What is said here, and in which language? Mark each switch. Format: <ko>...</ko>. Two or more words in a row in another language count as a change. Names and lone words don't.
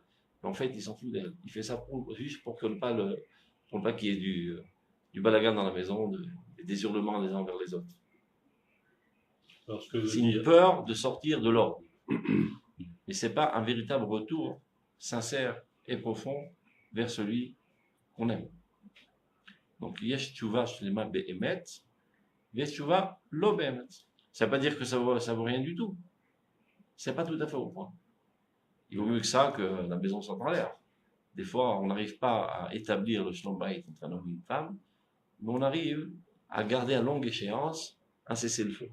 <fr>Mais en fait, il s'en fout d'elle. Il fait ça juste pour qu'il y ait du balagan dans la maison, des hurlements les uns vers les autres. C'est une peur de sortir de l'ordre. Mais ce n'est pas un véritable retour sincère et profond vers celui qu'on aime. Donc,</fr> <he>יש תשובה שלמה באמת, יש תשובה לא באמת.</he> <fr>Ça ne veut pas dire que ça vaut rien du tout. C'est pas tout à fait au point. Il vaut mieux que ça que la maison soit en l'air. Des fois, on n'arrive pas à établir le</fr> <he>שלום בית</he> <fr>entre un homme et une femme, mais on arrive à garder à longue échéance un cessez-le-feu.</fr>